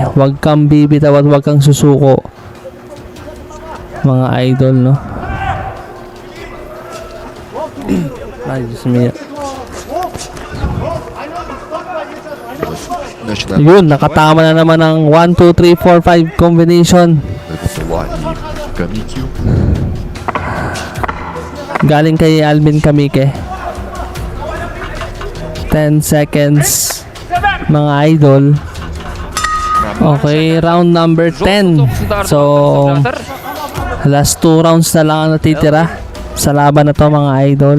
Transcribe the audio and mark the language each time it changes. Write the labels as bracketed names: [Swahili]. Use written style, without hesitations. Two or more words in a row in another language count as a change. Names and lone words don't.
[Filipino] Huwag kang bibitaw at huwag kang susuko mga idol, no? Ay, Diyos mio. [Russian] Начинаем. [Filipino] Yun, nakatama na naman ang 1, 2, 3, 4, 5 combination. [Russian] Это была и Камикю. [Filipino] Galing kay Alvin Kamike. 10 seconds mga idol. [English] Okay, round number 10. [Filipino] So, [English] last 2 rounds [Filipino] na lang ang natitira sa laban na to mga idol.